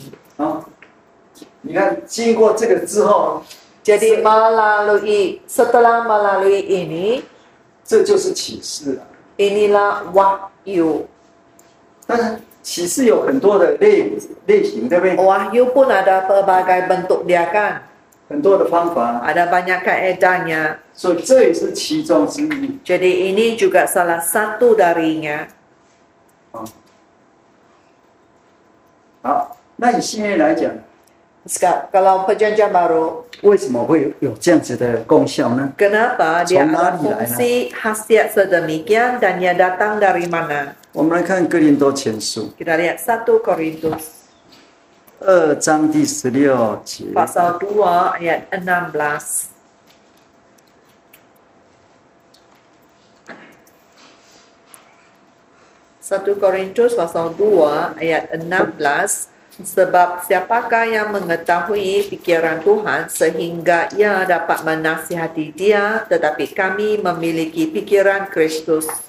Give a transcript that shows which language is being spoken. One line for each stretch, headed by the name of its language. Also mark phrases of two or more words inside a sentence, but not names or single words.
Chinese: 你看，经过这个之后，
Malay: Jadi setelah melalui ini,
Chinese: 这就是启示了。
Malay: inilah wahyu.
Chinese: 但是启示有很多的类型，对不对？
Malay: Wahyu pun ada pelbagai bentuk dia kan.
Chinese: 很多的方法，
Malay: Ada banyak kaedahnya.
Chinese: 所以这也是其中之一。
Malay: Jadi ini juga salah satu darinya.
Chinese: 好，那以现在来讲，
Malay: Sekarang, kalau perjanjian baru,
Chinese: 为什么会有这样子的功效呢？
Malay: kenapa dia
Chinese: 从哪
Malay: ada
Chinese: 里来呢？
Malay: fungsi khasiat sedemikian dan dia datang dari mana?
Chinese: 我们来看哥林多前书
Malay: Kita lihat 1 Korintus
Chinese: 2 章第16节。
Malay: pasal 2 ayat 16. 1 Korintus pasal 2 ayat 16.
Indonesian: Sebab siapakah yang mengetahui pikiran Tuhan sehingga ia dapat menasihati dia, tetapi kami memiliki pikiran Kristus.